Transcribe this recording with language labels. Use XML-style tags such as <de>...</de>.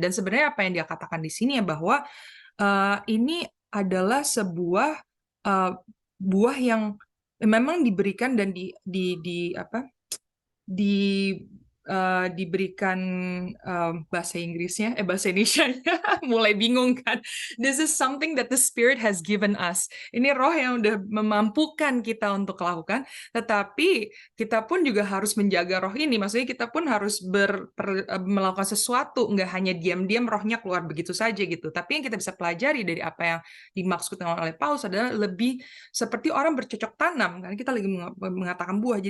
<id>Dan sebenarnya apa yang dia katakan di sini ya bahwa ini adalah sebuah buah yang memang diberikan dan di apa di diberikan bahasa Inggrisnya, bahasa Indonesianya, mulai bingung kan.</id> <en>This is something that the Spirit has given us.</en> <id>Ini roh yang udah memampukan kita untuk lakukan, tetapi kita pun juga harus menjaga roh ini. Maksudnya kita pun harus melakukan sesuatu, nggak hanya diam-diam rohnya keluar begitu saja gitu. Tapi yang kita bisa pelajari dari apa yang dimaksudkan oleh Paulus adalah lebih seperti orang bercocok tanam, kan kita lagi mengatakan buah.</id>